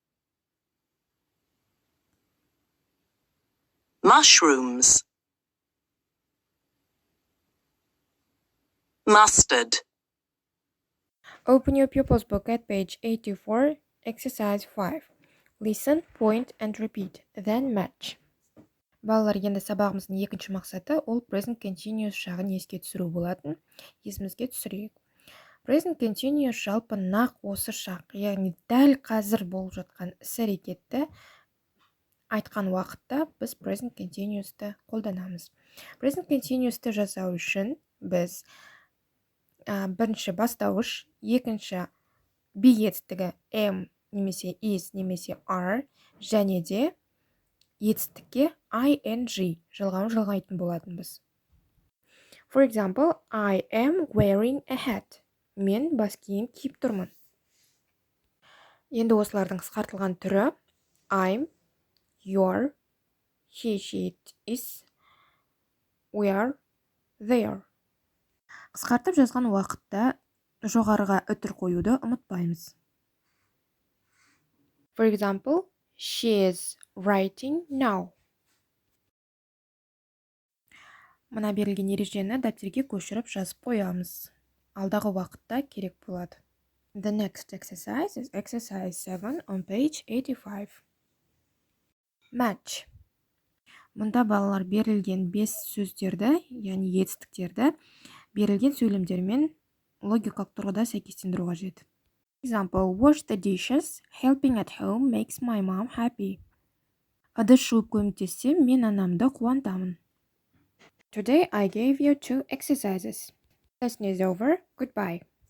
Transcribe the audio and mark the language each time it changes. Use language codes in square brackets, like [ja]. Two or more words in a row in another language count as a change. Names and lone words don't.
[en] Mushrooms. Mustard. Open your pupils book at page 84, exercise 5. Listen, point and repeat, then match. [kk] Балалар, енді сабағымыздың екінші мақсаты ол [en] present continuous [kk] жағын еске түсіру болатын. Есімізге түсірейік. [en] Present continuous [kk] жалпы нақ осы шақ, яғни дәл қазір болып жатқан іс-әрекетті айтқан уақытта біз [en] present continuous'ты [kk] қолданамыз. [en] Present continuous'ты [kk] жасау үшін біз бірінші бастауыш, екінші be етістігі am немесе is немесе are және де етістікке ing жалғауын жалғайтын болатынбыз. [en] For example, I am wearing a hat. [kk] Мен бас киім киіп тұрмын. Енді осылардың қысқартылған түрі [en] I'm, you're, he, she, it, is, we are, they are. [kk] Қысқартып жазған уақытта жоғарыға үтір қоюды ұмытпаймыз. [en] For example, she is writing now. [kk] Мына берілген ережені дәптерге көшіріп жазып қоямыз. Алдағы уақытта керек болады. [en] The next exercise is exercise 7 on page 85. Match. [kk] Мұнда балалар берілген 5 сөздерді, яғни етістіктерді берілген сөйлемдермен логикалық тұрғыда сәйкестендіру қажет. [en] Example, wash the dishes, helping at home makes my mom happy. [kk] Ыдыс жуып көмектессем, мен анамды қуантамын. [en] Today I gave you 2 exercises. Lesson is over. Goodbye.